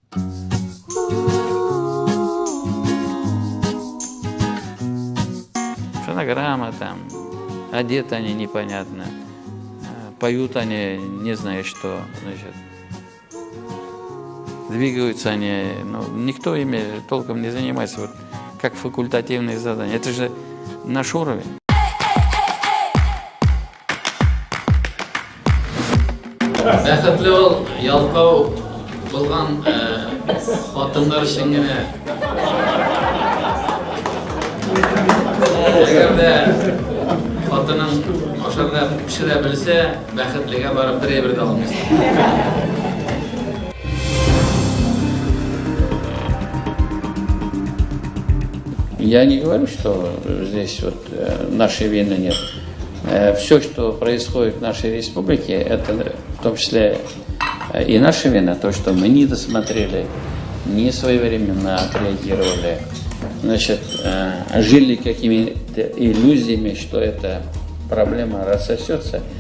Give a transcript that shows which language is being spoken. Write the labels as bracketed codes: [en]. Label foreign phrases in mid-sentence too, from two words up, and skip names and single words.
[ru] Фонограмма там, одеты они непонятно, поют они не знаю что, значит, двигаются они, но никто ими толком не занимается, вот как факультативные задания. Это же наш уровень. [tt] Бәхетле ул ялкау булган хатыннар өчен генә. Әгәр дә хатының ашарга пешерә белсә, бәхетлегә барып бер дә алмый. [ru] Я не говорю, что здесь вот нашей вины нет. Все, что происходит в нашей республике, это в том числе и наша вина, то, что мы не досмотрели, не своевременно отреагировали, значит, жили какими-то иллюзиями, что эта проблема рассосется.